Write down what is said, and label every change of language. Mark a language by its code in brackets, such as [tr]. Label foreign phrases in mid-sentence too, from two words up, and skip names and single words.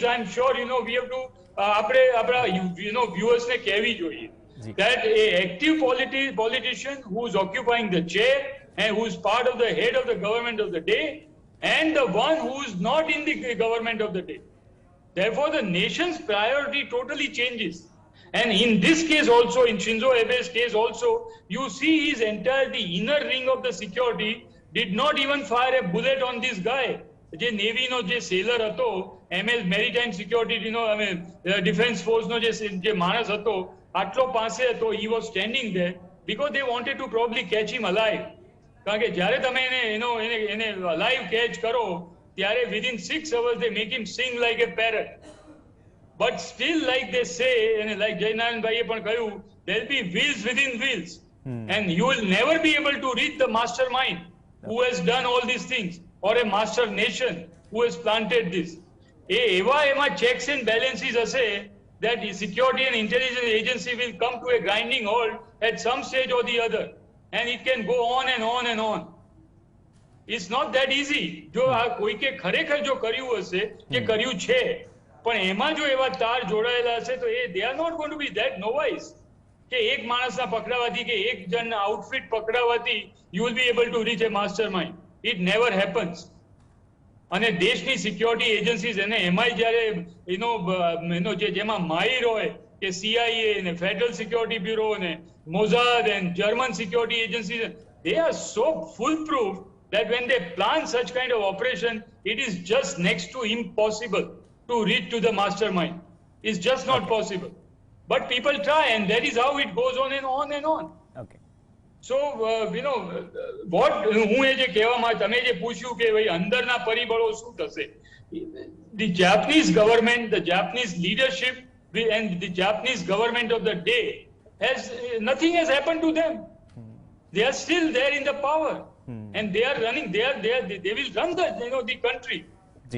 [en] I'm sure, we have to, viewers [gu] ને કહેવી જોઈએ [en] that a active politician who's occupying the chair and who's part of the head of the government of the day, and the one who's not in the government of the day. Therefore, the nation's priority totally changes. And in this case also, in Shinzo Abe's case also, you see his the inner ring of the security did not even fire a bullet on this guy. [gu] જે નેવી નો જે સેલર હતો, MS મેરીટાઈમ સિક્યોરિટી ડિફેન્સ ફોર્સ નો જે માણસ હતો, આટલો પાસે હતો, [en] he was standing there because they wanted to probably catch him alive. [gu] કારણ કે જ્યારે તમે એને [en] alive catch [gu] કરો, ત્યારે [en] within 6 hours they make him sing like a parrot. But still, like they say, and like Jayanarayan Bhaiye [gu] પણ કહ્યું, [en] there will be wheels within wheels. And you will never be able to reach the mastermind who has done all these things, or a master nation who has planted this. એમાં checks and balances હશે that the security and intelligence agency will come to a grinding halt at some stage or the other. And it can go on and on and on. It's not that easy. [gu] જો આ કોઈકે ખરેખર જો કર્યું હશે કે કર્યું છે, પણ એમાં જો એવા તાર જોડાયેલા હશે તો [en] they are not going to be that novice [gu] કે એક માણસના પકડાવાથી કે એક જણના આઉટફિટ પકડાવાથી [en] you will be able to reach a mastermind. It never happens. [gu] અને દેશની સિક્યોરિટી એજન્સીઝ અને એમાંય જ્યારે જેમાં માહિર હોય કે CIA ને ફેડરલ સિક્યોરિટી બ્યુરો ને [en] Mossad and German security agencies, they are so foolproof that when they plan such kind of operation, it is just next to impossible to reach to the mastermind. It's just not possible. but people try, and that is how it goes on and on and on. ઓકે. So, what [gu] હું એ જે કહેવામાં તમે જે પૂછ્યું કે ભાઈ અંદરના પરિબળો શું થશે, [en] the Japanese government, the Japanese leadership and the Japanese government of the day has nothing has happened to them. They are still there in the power, and they are running. They will run the country. [gu] જી.